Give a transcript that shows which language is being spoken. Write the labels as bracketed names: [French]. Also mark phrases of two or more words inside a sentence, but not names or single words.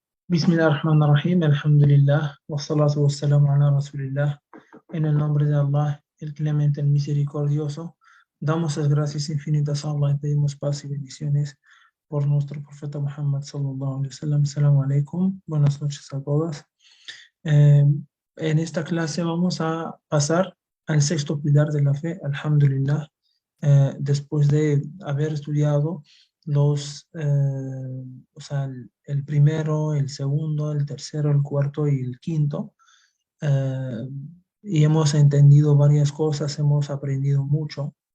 [Arabic] بسم الله الرحمن الرحيم، الحمد لله، والصلاة والسلام على رسول الله. [Spanish] En el nombre de Allah, el clemente, el misericordioso, damos las gracias infinitas a Allah y pedimos paz y bendiciones por nuestro profeta Muhammad [Arabic] صلى الله عليه وسلم. السلام عليكم, [Spanish] buenas noches a todas. Eh, en esta clase vamos a pasar al sexto pilar de la fe, alhamdulillah, después de haber estudiado o sea, el primero, el segundo, el tercero, el cuarto y el quinto, eh, y hemos entendido varias cosas, hemos aprendido mucho,